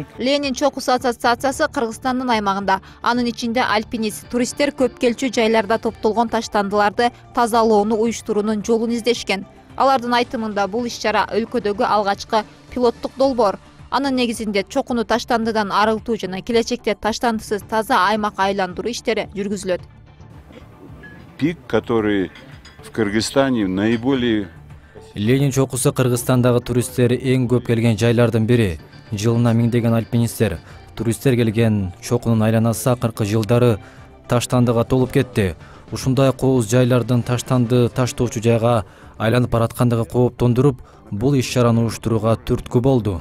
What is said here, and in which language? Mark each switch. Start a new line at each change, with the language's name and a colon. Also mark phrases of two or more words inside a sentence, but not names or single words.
Kyrgyz: Ленин чокусу ассоциациясы Кыргызстандын аймагында, анын ичинде альпинист, туристтер көп келчү жайларда топтолгон таштандыларды тазалоону уюштуруунун жолун издешкен. Алардын айтымында бул иш-чара өлкөдөгү алгачкы пилоттук долбоор. Анын негизинде чокуну таштандыдан арылтуу жана келечекте таштандысыз таза аймак айландыруу иштери жүргүзүлөт.
Russian: Пик, который в Кыргызстане наиболее
Kyrgyz: Ленин чокусу Кыргызстандагы туристтер эң көп келген жайлардын бири. Жылына миңдеген альпинисттер, туристтер келген чокунун айланасы акыркы жылдары таштандыга толуп кетти. Ушундай кооз жайлардын таштанды таштоочу жайга айланып бараткандыгы кооптондуруп, бул иш-чараны уюштурууга түрткү болду.